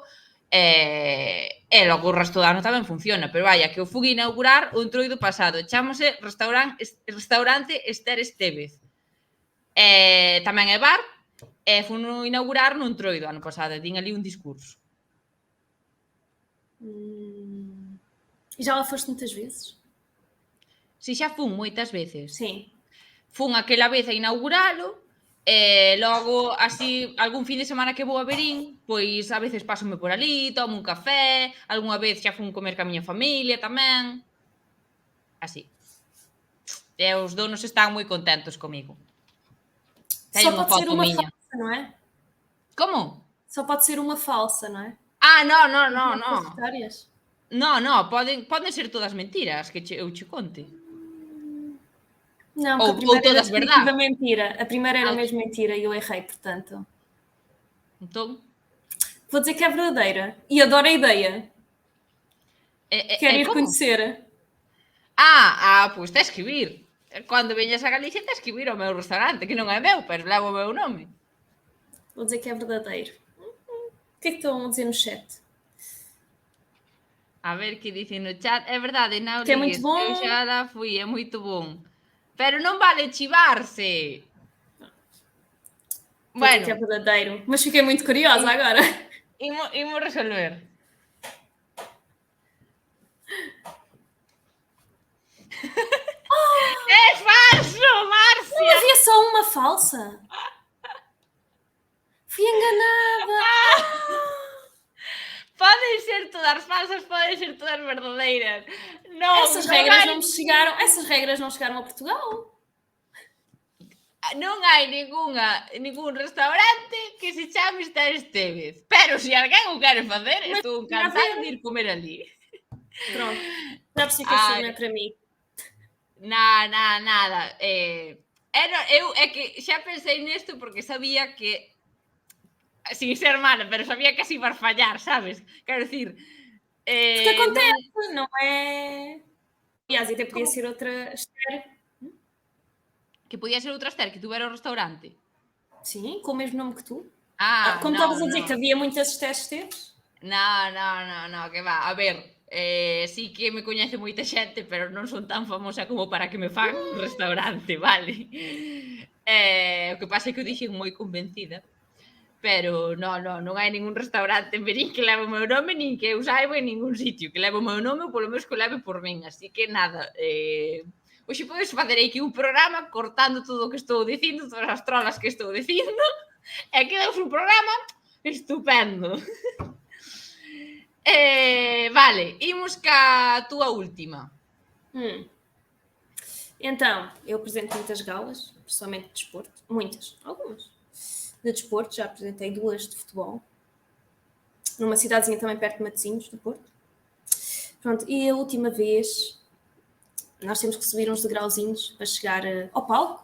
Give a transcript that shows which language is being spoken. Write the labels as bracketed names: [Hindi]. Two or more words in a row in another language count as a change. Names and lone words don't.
[Galician] E logo o resto do ano tamén funciona, pero vaya, que o fui inaugurar o Entroido pasado, chámose Restaurante Esther Estevez. Tamén é bar, e fui inaugurar no Entroido ano pasado, e din ali un discurso. [Portuguese] E já lá foste muitas vezes? [Galician] Si, xa fun moitas veces. [Portuguese] Sim. [Galician] Fun aquela vez a inauguralo, e logo, así, algún fin de semana que vou a Verín, pois a veces pásome por ali, tomo un café, algunha vez xa fun comer ca miña familia tamén. Así. E os donos están moi contentos comigo. [Portuguese] Só pode ser uma falsa, non é? [Galician] Como? [Portuguese] Só pode ser uma falsa, non é? [Galician] Non. [Portuguese] Histórias? [Galician] Non, poden ser todas mentiras, que eu che conte. [Portuguese] Não, [Galician] ou todas verdade. [Portuguese] Mentira. A primeira era mesmo mentira e eu errei, portanto. Então? Vou dizer que é verdadeira. E adoro a ideia. Quero ir conhecer. [Galician] Pois tens que vir. Cando veñas a Galicia tens que vir ao meu restaurante, que non é meu, pero levo o meu nome. [Portuguese] Vou dizer que é verdadeiro. O que é que estão a dizer no chat? [Galician] A ver que dicen no chat. É verdade, non [Portuguese] que é muito bom. [Galician] Eu xa lá fui, é moito bom. Pero non vale chivarse. Bueno, [Portuguese] que é verdadeiro. Mas fiquei muito curiosa agora. [Galician] imos resolver. É falso, [Portuguese] Não [Galician] Márcia! [Portuguese] havia só uma falsa. Fui enganada. Podem ser todas falsas, podem ser todas verdadeiras. [Galician] Non, [Portuguese] Essas [Galician] non [Portuguese] regras [Galician] hai, [Portuguese] não me chegaram. Essas regras não chegaram a Portugal. [Galician] non hai ningún restaurante que se chame Esther Estévez. Pero se alguén o quere facer, [Portuguese] Mas [Galician] estou [Portuguese] tinha a [Galician] encantada [Portuguese] ver. [Galician] de ir comer ali. [Portuguese] Pronto. Já percebi que este Ai, não é para mim. [Galician] nada. Eu é que xa pensei nesto porque sabía que, sin ser mala, pero sabía que así iba a fallar, sabes? Quero dicir, [Portuguese] Porque [Galician] non... [Portuguese] acontece, não é? Aliás, e até podia [Galician] Como [Portuguese] ser outra Esther. [Galician] que podía ser outra Esther que tuvera o restaurante? [Portuguese] Sim, com o mesmo nome que tu. [Galician] Ah, [Portuguese] Como estavas a dizer que [Galician] non. [Portuguese] havia muitas Esteves. [Spanish] No, que va. [Galician] A ver, sí que me coñece moita xente, pero non son tan famosa como para que me fan un restaurante, vale? O que pasa é que o dixen moi convencida. Pero non hai ningún restaurante en Verín que leve o meu nome, nin que eu saiba en ningún sitio que leve o meu nome ou polo menos que o leve por min. Así que nada, hoxe podes facer aquí un programa cortando todo o que estou dicindo, todas as trolas que estou dicindo, e quedamos un programa estupendo. Vale, imos ca túa última. [Portuguese] Então, eu apresento muitas galas, principalmente de desporto. Muitas, algumas. De desporto, já apresentei 2 de futebol. Numa cidadezinha também perto de Matosinhos, do Porto. Pronto, e a última vez, nós temos que subir uns degrauzinhos para chegar ao palco.